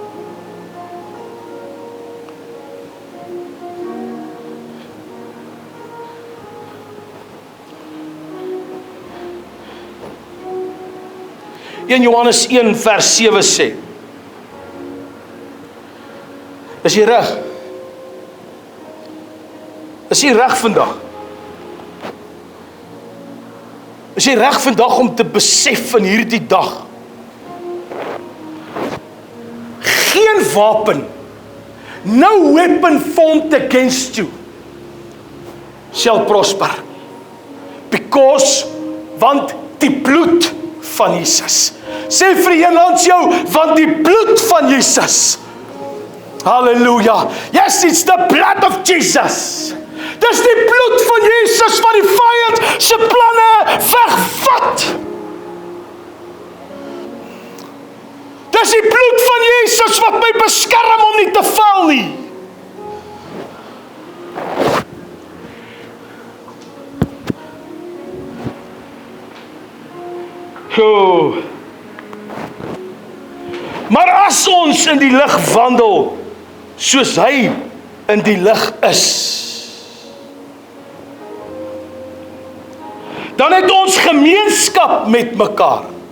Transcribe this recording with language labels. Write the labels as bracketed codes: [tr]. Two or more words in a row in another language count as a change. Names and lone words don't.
[af] In Johannes 1 vers 7 sê, is jy reg? Is jy reg vandag? Is jy reg vandag om te besef in hierdie dag, geen wapen, [en] no weapon formed against you shall prosper, because, [af] want die bloed van Jesus. Sê vir die een langs jou, want die bloed van Jesus. Halleluja. [en] Yes, it's the blood of Jesus. [af] Dis die bloed van Jesus wat die vyand se planne wegvat. Dis die bloed van Jesus wat my beskerm om nie te val nie. Maar as ons in die lig wandel, soos hy in die lig is, dan het ons gemeenskap met mekaar.